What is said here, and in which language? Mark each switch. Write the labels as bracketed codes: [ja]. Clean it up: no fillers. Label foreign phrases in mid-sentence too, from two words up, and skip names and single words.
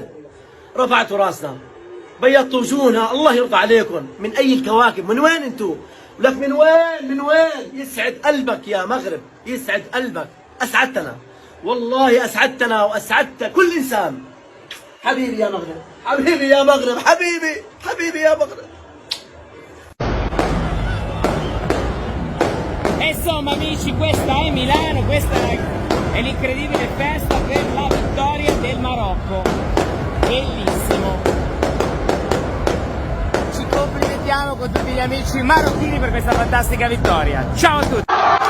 [ar] رفعتوا راسنا، بيضتوا وجوهنا، الله يرضى عليكم. من أي الكواكب؟ من وين أنتوا؟ ولك من وين؟ من وين؟ يسعد قلبك يا مغرب، يسعد قلبك. أسعدتنا، والله أسعدتنا وأسعدت كل إنسان. حبيبي يا مغرب، حبيبي يا مغرب، حبيبي حبيبي يا مغرب. [it] E insomma amici, questa è Milano, questa è l'incredibile festa per la vittoria del Marocco. Bellissimo. Ci complimentiamo con tutti gli amici marocchini per questa fantastica vittoria.